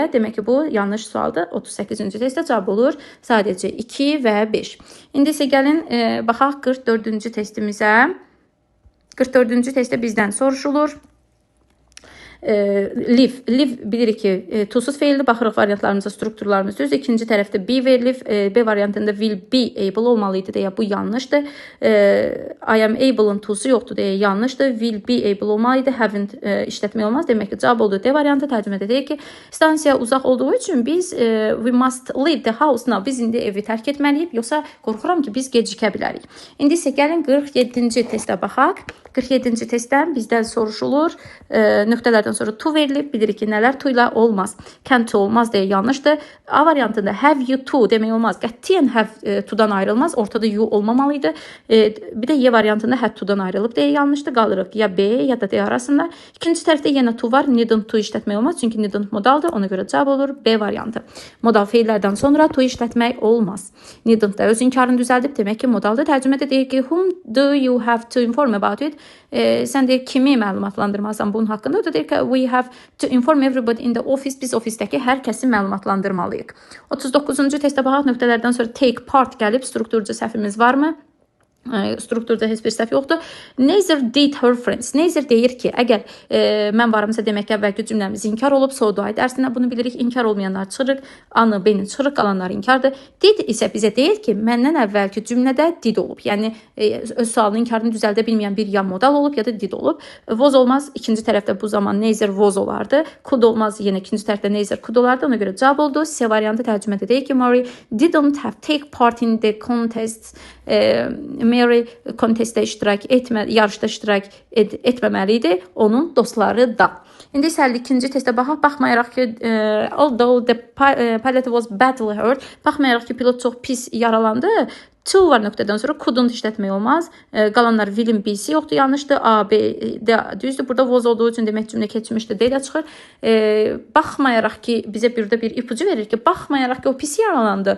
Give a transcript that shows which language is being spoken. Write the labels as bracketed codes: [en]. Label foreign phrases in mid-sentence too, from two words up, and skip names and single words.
[az] Demək ki, bu yanlış sualdır. 38-ci testdə cavab olur sadəcə 2 və 5. İndi isə gəlin baxaq 44-cü testimizə. 44-cü testdə bizdən soruşulur. Live bilirik ki, to-suz feildir. Baxırıq variantlarımıza, strukturlarımız düzdür. İkinci tərəfdə be verilib. B variantında [en] will be able [az] olmalıydı deyə bu yanlışdır. [en] I am able-ın [az] to-su yoxdur deyə yanlışdır. [en] Will be able olmalıydı. [az] Haven't işlətmək olmaz. Demək ki, cavab oldu D variantı. Tərcümədə deyək ki, stansiya uzaq olduğu üçün biz [en] we must leave the house now. [az] Biz indi evi tərk etməliyik. Yoxsa qorxuram ki, biz gecikə bilərik. İndi isə gəlin 47-ci testə baxaq. 47-ci testdən bizdən soruşulur. Nöqtələrdən sonra to verilib. Bilirik ki, nələr to ilə olmaz. Can to olmaz deyə yanlışdır. A variantında [en] have you to [az] demək olmaz. Qətiyyən [en] have to'dan [az] ayrılmaz. Ortada you olmamalıydı. Bir də Y variantında [en] had to'dan [az] ayrılıb deyə yanlışdır. Qalırıq ya B ya da D arasında. İkinci tərəfdə yenə to var. [en] Needn't to [az] işlətmək olmaz. Çünki needn't modaldır. Ona görə cavab olur B variantı. Modal feillərdən sonra to işlətmək olmaz. Needn't da öz inkarını düzəldib. Demək ki, modaldır. Tərcümədə deyir ki, [en] whom do you have to inform about it? [az] Sən deyir kimi məlumatlandırmalısan bunun haqqında. O da deyir ki, [en] we have to inform everybody in the office. [az] Biz ofisdəki hər kəsi məlumatlandırmalıyıq. 39-cu testə baxaq. Nöqtələrdən sonra take part gəlib. Strukturca səhvimiz varmı? Strukturda heç bir səhv yoxdur. [en] Neither did her friends. [az] Neither deyir ki, əgər mən varımsa demək ki, əvvəlki cümləmiz inkar olub. [en] So do I [az] dərsindən bunu bilirik. İnkar olmayanlar çıxırıq. Anı, beni çıxırıq. Qalanlar inkardır. Did isə bizə deyir ki, məndən əvvəlki cümlədə did olub. Yəni öz sualının inkarını düzəldə bilməyən bir ya modal olub ya da did olub. Was olmaz. İkinci tərəfdə bu zaman [en] neither was [az] olardı. Could olmaz. Yenə ikinci tərəfdə [en] neither could [az] olardı. Ona görə cavab oldu. C variantı tərcümədə deyir ki, [en] Mary didn't have take part in the contest. [az] Mary kontestdə iştirak yarışda iştirak etməməli idi, onun dostları da. İndi isə 52-ci testə baxmayaraq ki, [en] although the pilot was badly hurt, [az] baxmayaraq ki, pilot çox pis yaralandı, to var nöqtədən sonra couldn't işlətmək olmaz. Qalanlar will'in B'si yoxdur, yanlışdır. A, B, D düzdür. Burada was olduğu üçün demək cümlə keçmişdir. D ilə çıxır. Baxmayaraq ki, bizə bir ipucu verir ki, baxmayaraq ki, o pis yaralandı.